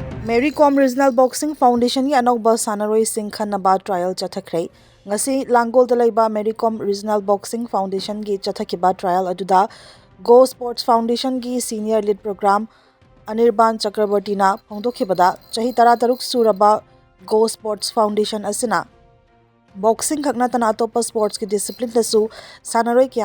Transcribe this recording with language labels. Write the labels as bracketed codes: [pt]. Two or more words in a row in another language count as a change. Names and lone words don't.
[mni] Mary Com Regional Boxing Foundation की अनौबा सानरोइसिंग खन्नबा ट्रायल चथखरे ngasi Langol da laiba Mary Com Regional Boxing Foundation की चथखिबा ट्रायल अदुदा Go Sports Foundation की [en] Senior Lead [mni] Program Anirban Chakraborty na phongdokkhibada chahi 13 suraba Go Sports Foundation asina boxing khakna tana atopa sports ki discipline tasu sanaroi kya